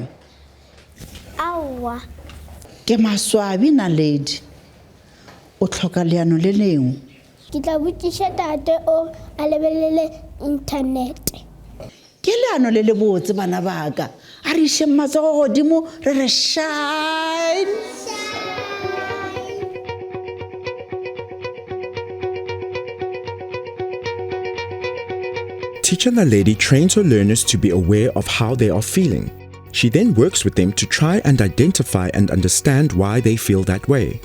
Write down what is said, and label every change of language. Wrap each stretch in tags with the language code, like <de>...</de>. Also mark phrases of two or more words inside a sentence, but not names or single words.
<nso>Aowa. Ke maswabi Naledi. O tlhoka leano le lengwe. Ke tla botšiša tate o a lebelele inthanete. Ke leano le le botse bana baka. A re išeng matsogo godimo re re shine.</nso> <en>Teacher Naledi trains her learners to be aware of how they are feeling. She then works with them to try and identify and understand why they feel that way.</en>